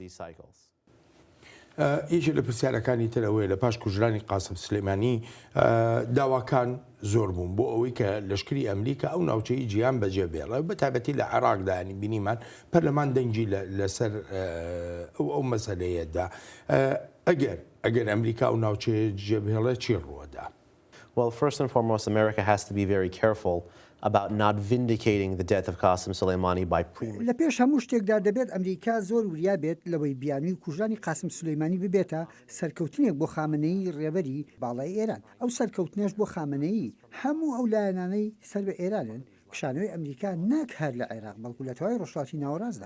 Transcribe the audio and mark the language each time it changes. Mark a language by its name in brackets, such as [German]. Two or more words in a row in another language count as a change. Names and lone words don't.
[Central Kurdish] یەکێک لە پرسیارەکانی ترەوەی لە پاش کوژرانی قاسم سلەیمانی داواکان زۆر بوون بۆ ئەوەی کە لەشکری ئەمریکا ئەو ناوچەی جیهان بەجێ بێڵە بە تایبەتی لە عێراقدانی بینیمان پەرلەمان دەنگی لەسەر ئەو مەسەلەیەدا. ئەگەر ئەمریکا ئەو ناوچەیە جێبهێڵێ چی ڕووەدا؟ [English] Well, first and foremost, America has to be very careful about not vindicating the death of Qasem Soleimani by [Central Kurdish] لە پێش هەموو شتێکدا دەبێت ئەمریکا زۆر وریا بێت لەوەی بیانووی کوژانی قاسم سلەیمانی ببێتە سەرکەوتنێک بۆ خامنەیی ڕێبەری باڵای ئێران. ئەو سەرکەوتنێش بۆ خامنەیی هەموو ئەو لایەنانەی سەر بە ئێرانن کشانەوەی ئەمریکا ناکات لە عێراق بەڵکو لە تەواوی ڕۆژهاتی ناوەڕاستدا.